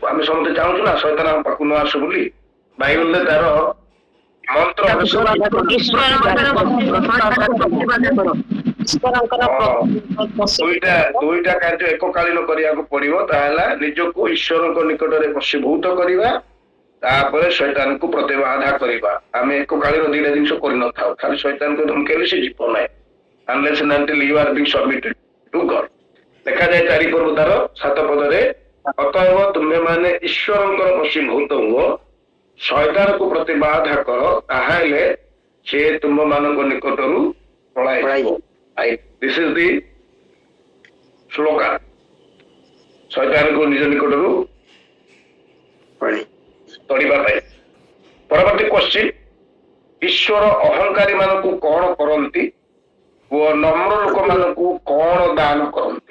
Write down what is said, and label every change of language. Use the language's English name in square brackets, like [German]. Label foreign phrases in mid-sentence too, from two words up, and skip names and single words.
[Odia] ଆମେ ସମସ୍ତେ ଚାହୁଁଛୁ ନା ଶୟତାନ ଆମ ପାଖକୁ ନ ଆସୁ ବୋଲି। ବାଇବଲରେ ତାର ମନ୍ତ୍ର ଦୁଇଟା କାର୍ଯ୍ୟ ଏକକାଳୀନ କରିବାକୁ ପଡିବ। ତାହା ହେଲା ନିଜକୁ ଈଶ୍ୱରଙ୍କ ନିକଟରେ ବଶୀଭୂତ କରିବା, ତାପରେ ଶୈତାନକୁ ପ୍ରତିବାଧା କରିବା। ଆମେ ଏକକାଳୀନ 2ଟା ଜିନିଷ କରିନଥାଉ। ଖାଲି ଶୈତାନକୁ ଧମକେଇଲେ ସେ ଯିବ ନାହିଁ, [English] unless and until you are being submitted to God। [Odia] ଲେଖାଯାଏ 4 ପର୍ବ ତାର 7 ପଦରେ, ଅତଏବ ତୁମେମାନେ ଈଶ୍ୱରଙ୍କର ବଶୀଭୂତ ହୁଅ, ଶୈତାନକୁ ପ୍ରତିବାଧା କର, ତାହେଲେ ସେ ତୁମମାନଙ୍କ ନିକଟରୁ ପଳାଇଯିବ। [English] This is the slogan, [Odia] ଶୈତାନକୁ ନିଜ ନିକଟରୁ ତଡ଼ିବା ପାଇଁ। ପରବର୍ତ୍ତୀ କ୍ୱେଶ୍ଚିନ୍, ଈଶ୍ୱର ଅହଙ୍କାରୀ ମାନଙ୍କୁ କଣ କରନ୍ତି ଓ ନମ୍ର ଲୋକମାନଙ୍କୁ କଣ ଦାନ କରନ୍ତି?